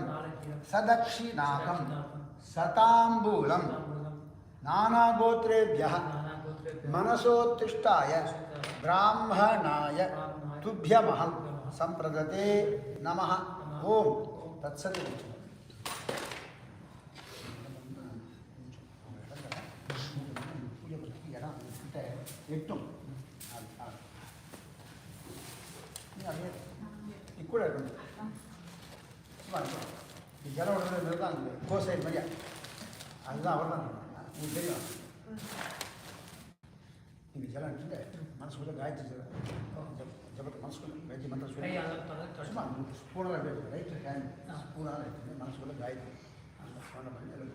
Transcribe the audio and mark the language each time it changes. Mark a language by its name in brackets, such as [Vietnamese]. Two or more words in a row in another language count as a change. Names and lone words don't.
[Sanskrit] सदक्षिणाकं शताम्बूलं नानागोत्रेभ्यः मनसोत्तिष्ठाय ब्राह्मणाय तुभ्यमहं संप्रदते नमः ओम तत्सत् [Tamil] கூட இருக்கணும் சும்மா இருக்கும் ஜலம் விடுறது தான் கோசை மாதிரியா அதுதான் அவர் தான் உங்களுக்கு தெரியும் நீங்கள் ஜலம் எடுத்துட்டு மனசுக்குள்ளே காயத்ரி ஜபத்தை மனசுக்குள்ளே காயத்ரி மந்திரம் சொல்லி சும்மா ஸ்பூனால் எடுத்து [English] right hand [Tamil] ஸ்பூனால் எடுத்து மனசுக்குள்ளே காயத்ரி சொன்ன பண்ணி